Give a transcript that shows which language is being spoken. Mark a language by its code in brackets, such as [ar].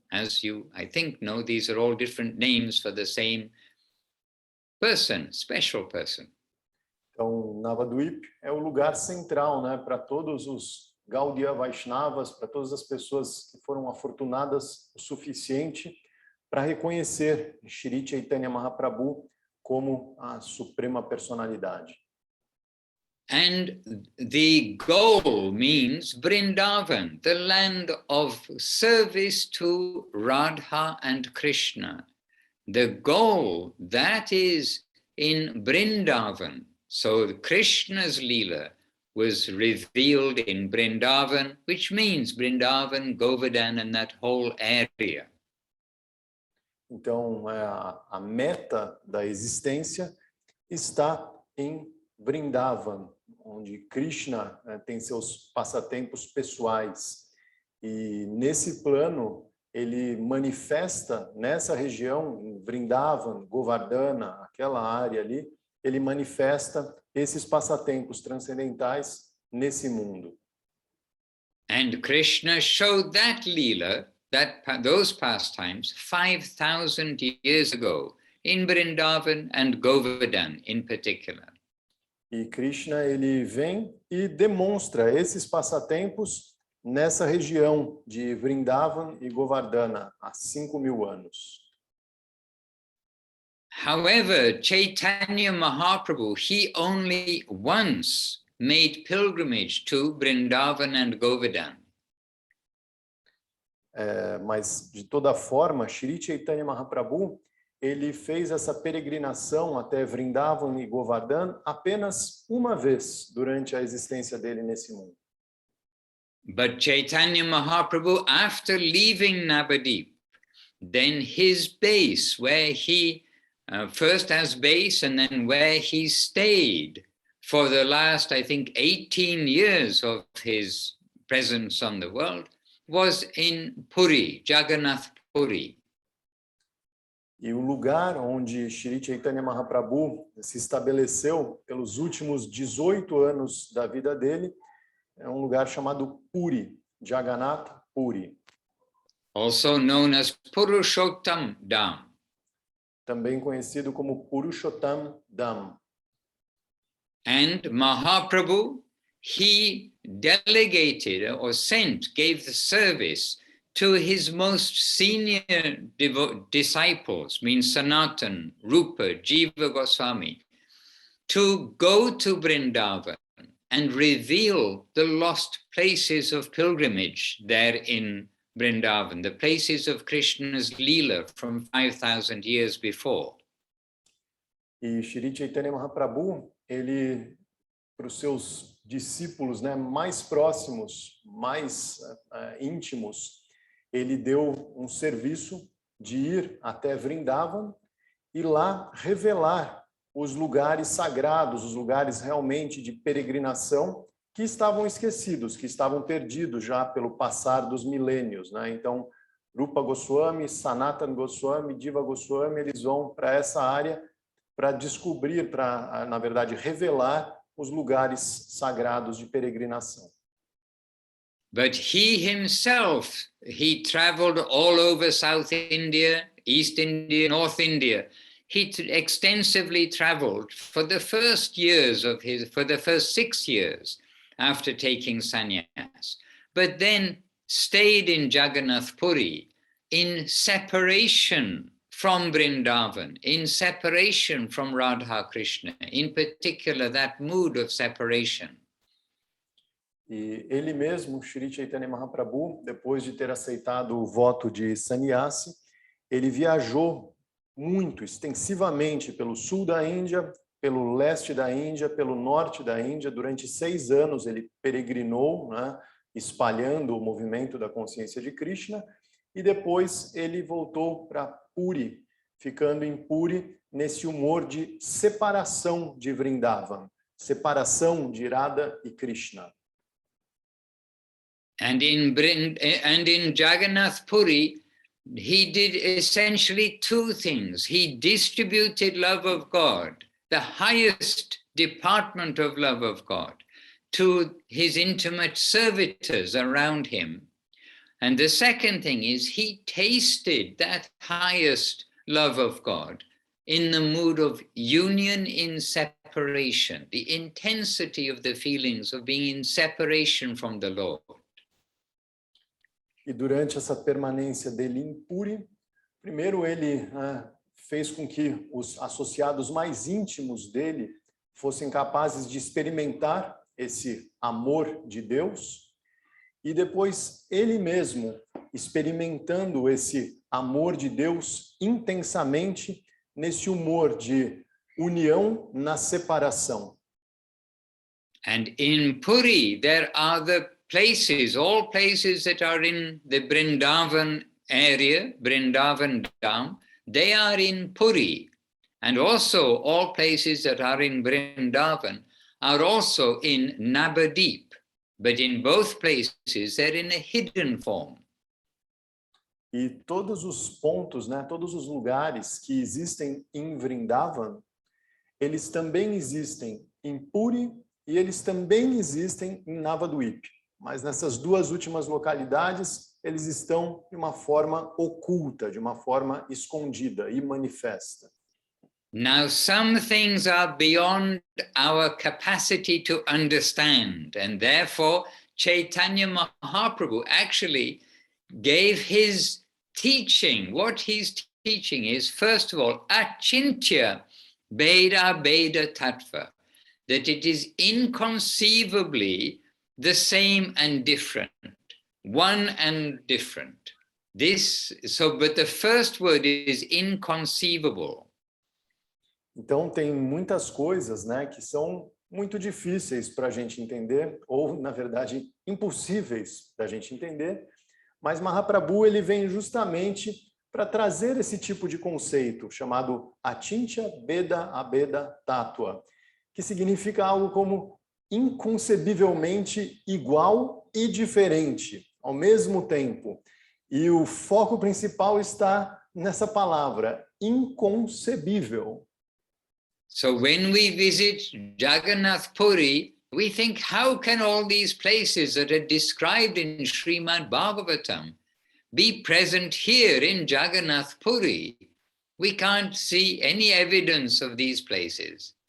[en] As you, I think, know, these are all different names for the same person, special person. [pt] Então, Navadvip é o lugar central, né, para todos os Gaudiya Vaishnavas, para todas as pessoas que foram afortunadas o suficiente para reconhecer Shri Chaitanya Mahaprabhu como a suprema personalidade. [en] And the goal means Vrindavan, the land of service to Radha and Krishna. The goal, that is in Vrindavan. So Krishna's Leela was revealed in Vrindavan, which means Vrindavan, Govardhan, and that whole area. [pt] Então, a meta da existência está em Vrindavan, onde Krishna tem seus passatempos pessoais. E nesse plano, ele manifesta nessa região, em Vrindavan, Govardhana, aquela área ali, ele manifesta esses passatempos transcendentais nesse mundo. [en] And Krishna showed that Leela, those pastimes, 5,000 years ago in Vrindavan and Govardhan in particular. [pt] E Krishna, ele vem e demonstra esses passatempos nessa região de Vrindavan e Govardhana há 5.000 anos. [en] However, Chaitanya Mahaprabhu, he only once made pilgrimage to Vrindavan and Govardhan. [pt] Mas, de toda forma, Shri Chaitanya Mahaprabhu, ele fez essa peregrinação até Vrindavan e Govardhan apenas uma vez durante a existência dele nesse mundo. [en] But Chaitanya Mahaprabhu, after leaving Navadip, then his base, where he first as base and then where he stayed for the last, I think, 18 years of his presence on the world, was in Puri, Jagannath Puri. [pt] E o lugar onde Shri Chaitanya Mahaprabhu se estabeleceu pelos últimos 18 anos da vida dele é um lugar chamado Puri, Jagannath Puri. [en] Also known as Purushottam Dham. [pt] Também conhecido como Purushottam Dham. [en] And Mahaprabhu, he delegated or sent, gave the service to his most senior disciples, means Sanatan, Rupa, Jiva Goswami, to go to Vrindavan and reveal the lost places of pilgrimage there in Vrindavan, the places of Krishna's Leela from 5,000 years before. [pt] E Shri Chaitanya Mahaprabhu, ele, para os seus discípulos, né, mais próximos, mais íntimos, ele deu um serviço de ir até Vrindavan e lá revelar os lugares sagrados, os lugares realmente de peregrinação que estavam esquecidos, que estavam perdidos já pelo passar dos milênios, né? Então, Rupa Goswami, Sanatan Goswami, Jiva Goswami, eles vão para essa área para descobrir, para, na verdade, revelar os lugares sagrados de peregrinação. [en] But he himself, he traveled all over South India, East India, North India. He extensively traveled for the first years of his, for the first 6 years after taking sannyas, but then stayed in Jagannath Puri in separation from Vrindavan, in separation from Radha Krishna, in particular that mood of separation. [pt] E ele mesmo, Shri Chaitanya Mahaprabhu, depois de ter aceitado o voto de sannyasi, ele viajou muito, extensivamente pelo sul da Índia, pelo leste da Índia, pelo norte da Índia. Durante 6 anos ele peregrinou, né, espalhando o movimento da consciência de Krishna, e depois ele voltou para Puri, ficando em Puri nesse humor de separação de Vrindavan, separação de Radha e Krishna. [en] And in Jagannath Puri, he did essentially 2 things. He distributed love of God, the highest department of love of God, to his intimate servitors around him. And the second thing is he tasted that highest love of God in the mood of union in separation, the intensity of the feelings of being in separation from the Lord. [pt] E durante essa permanência dele em Puri, primeiro ele fez com que os associados mais íntimos dele fossem capazes de experimentar esse amor de Deus, e depois ele mesmo experimentando esse amor de Deus intensamente nesse humor de união na separação. [en] And in Puri there are the places, all places that are in the Vrindavan area, Vrindavan Dham, they are in Puri. And also all places that are in Vrindavan are also in Navadip. But in both places, they're in a hidden form. [pt] E todos os pontos, né, todos os lugares que existem em Vrindavan, eles também existem em Puri e eles também existem em Navadvip. Mas nessas 2 últimas localidades, eles estão de uma forma oculta, de uma forma escondida e manifesta. [en] Now, some things are beyond our capacity to understand, and therefore Chaitanya Mahaprabhu actually gave his teaching. What he's teaching is, first of all, achintya beda beda tattva, that it is inconceivably the same and different, one and different. But the first word is inconceivable. [pt] Então tem muitas coisas, né, que são muito difíceis para a gente entender, ou na verdade impossíveis da gente entender. Mas Mahaprabhu ele vem justamente para trazer esse tipo de conceito chamado Achintya Beda Abeda Tattva, que significa algo como inconcebivelmente igual e diferente ao mesmo tempo. E o foco principal está nessa palavra, inconcebível. [en] So when we visit Jagannath Puri, we think, how can all these places that are described in Srimad Bhagavatam be present here in Jagannath Puri? We can't see any evidence of these places.